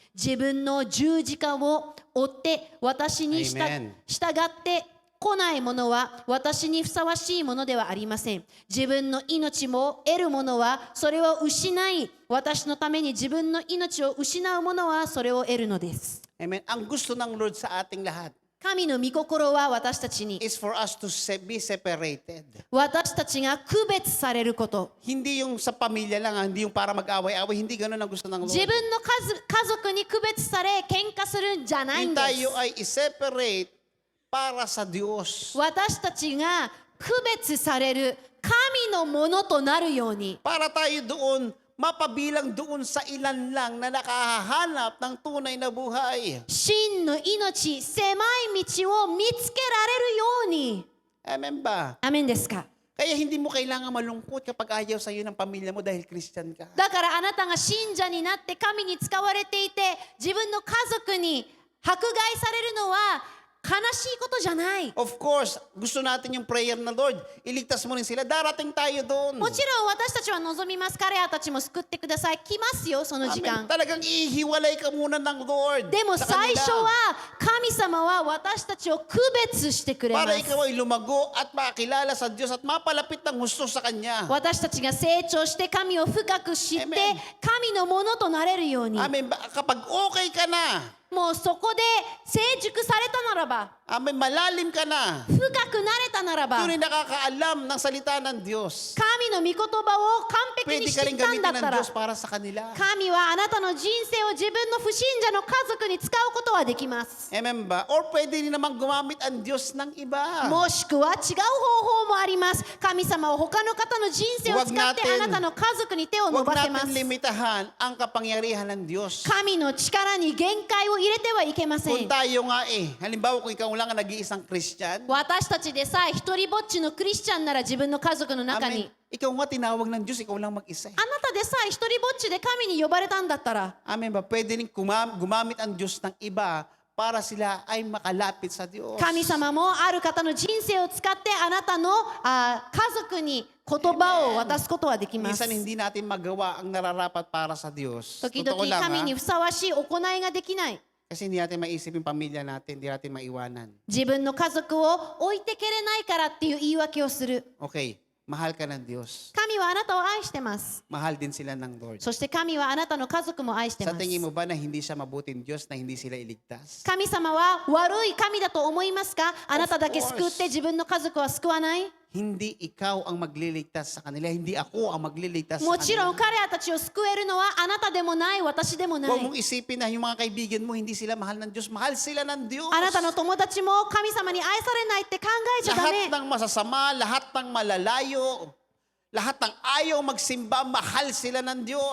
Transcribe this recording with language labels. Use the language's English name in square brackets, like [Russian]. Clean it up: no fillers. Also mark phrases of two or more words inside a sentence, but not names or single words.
[Japanese] 自分の十字架を追って私に従 Amen. って来ない者は私にふさわしいものではありません。自分の命も得る者はそれを失い、私のために自分の命を失う者はそれを得るのです。 Amen. [Filipino] Ang gusto ng Lord sa ating lahat [Japanese] 神の御心は私たちに、 [English] is for us to be separated. [Japanese] 私たちが区別されること。 [Filipino] Hindi yung sa pamilya lang, hindi yung para mag-away-away. Hindi ganun ang gusto ng Lord. [Japanese] 自分の家族に区別され喧嘩するんじゃないんで [Filipino] Tayo [Japanese] す。 [Filipino] ay i-separate para sa Diyos. [Japanese] 私たちが区別される神のものとなるように、 [Filipino] Para tayo doon, mapabilang doon sa ilan lang na nakahanap ng tunay na buhay. [Japanese] 真の命、狭い道を見つけられるように。 [Filipino] Amen ba? [Japanese] アメンですか？ [Filipino] Kaya hindi mo kailangan malungkot kapag ayaw sa'yo ng pamilya mo dahil Christian ka. [Japanese] だからあなたが信者になって神に使われていて、自分の家族に迫害されるのは悲しいことじゃない。 [English] Of course, [Filipino] gusto natin yung prayer na Lord, iligtas mo rin sila. Darating tayo doon. [Japanese] もちろん私たちは望みます。彼らたちも救ってください。来ますよ、その時 Amen. 間。 [Filipino] Talagang ihiwalay ka muna ng Lord. [Japanese] でも [Filipino] sa [Japanese] 最 [Filipino] kanila [Japanese] 初は神様は私たちを区別してくれま [Filipino] para [Japanese] す。 [Filipino] ikaw ay lumago at makakilala sa Diyos at mapalapit ng gusto sa Kanya. [Japanese] 私たちが成長して神を深く知って Amen. 神のものとなれるように、 [Filipino] Amen. Kapag okay ka na, [Japanese] もうそこで成熟されたならば、 [Filipino] Amen, malalim ka na, [Japanese] 深くなれたならば、 [Filipino] tunay nakakaalam ng salita ng Diyos, [Japanese] 神の御言葉を完璧 [Filipino] pwede [Japanese] に [Filipino] ka [Japanese] 知 [Filipino] rin [Japanese] ったんだ [Filipino] gamitin [Japanese] った [Filipino] ng [Japanese] ら、 [Filipino] Diyos para sa kanila. [Japanese] 神はあなたの人生を自分の不信者の家族に使うことはできます。 [Filipino] Amen ba? Or pwede rin naman gumamit ang Diyos ng iba. [Japanese] もしくは違う方法もあります。神様は他の方の人生を使ってあなたの家族に手を伸 [Filipino] Huwag [Japanese] ばせます [Filipino] natin。limitahan ang kapangyarihan ng Diyos. [Japanese] 神の力に限界を入れてはいけませ [Filipino] Kung [Japanese] ん。 [Filipino] tayo nga halimbawa kung ikaw lang ang nag-iisang Christian, [Japanese] 私たちでさえ一人ぼっちのクリスチャンなら自分の家族の中 Amen, に、 [Filipino] ikaw nga tinawag ng Diyos, ikaw lang mag-isa. [Japanese] あなたでさえ一人ぼっちで神に呼ばれたんだったら、 [Filipino] Amen ba? Pwede rin gumamit ang Diyos ng iba para sila ay makalapit sa Diyos. [Japanese] 神様もある方の人生を使ってあなたの家族に言葉を渡すことはできます。 [Filipino] Minsan hindi natin magawa ang nararapat para sa Diyos. [Japanese] 時 [Filipino] Totoo [Japanese] 々 [Filipino] lang [Japanese] 神に [Filipino] ha? [Japanese] ふさわしい行いができない。 [Filipino] Kasi hindi natin maisip yung pamilya natin, hindi natin maiwanan. [Japanese] 自分の家族を置いてけれないからっていう言い訳をする。 [Filipino] Okay, mahal ka ng Diyos. [Japanese] 神はあなたを愛してます。 [Filipino] Mahal din sila ng Lord. [Japanese] そして神はあなたの家族も愛してま [Filipino] Sa [Japanese] す。 [Filipino] tingin mo ba na hindi siya mabuting Diyos na hindi sila iligtas? [Japanese] 神様は悪い神だと思いますか？あなただけ救って自分の家族は救わない？ [Filipino] Hindi ikaw ang magliligtas sa kanila, hindi ako ang magliligtas sa [Japanese] もちろん [Filipino] kanila. [Japanese] 彼らたちを救えるのはあなたでもない、私でもな [Filipino] Huwag [Japanese] い。 [Filipino] mong isipin na yung mga kaibigan mo hindi sila mahal ng Diyos. Mahal sila ng Diyos. [Japanese] あなたの友達も神様に愛されないって考えちゃダ [Filipino] Lahat [Japanese] メ。 [Filipino] ng masasama, lahat ng malalayo, lahat ng ayaw magsimba, mahal sila ng Diyos.